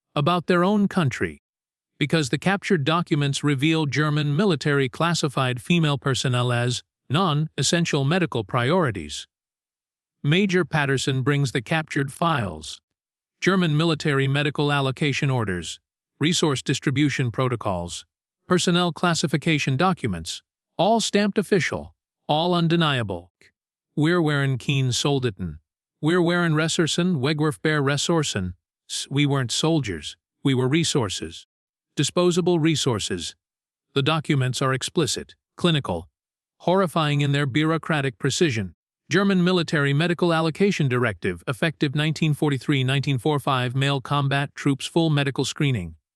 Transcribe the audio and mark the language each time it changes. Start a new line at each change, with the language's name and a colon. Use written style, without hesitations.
English: About their own country. Because the captured documents reveal German military classified female personnel as non-essential medical priorities. Major Patterson brings the captured files. German military medical allocation orders, resource distribution protocols, personnel classification documents, all stamped official, all undeniable.
German: Wir waren kein Soldaten. Wir waren Ressourcen, Wegwerfbare Ressourcen.
English: We weren't soldiers, we were resources. Disposable resources. The documents are explicit, clinical, horrifying in their bureaucratic precision. German Military Medical Allocation Directive, effective 1943-1945, male combat troops full medical screening.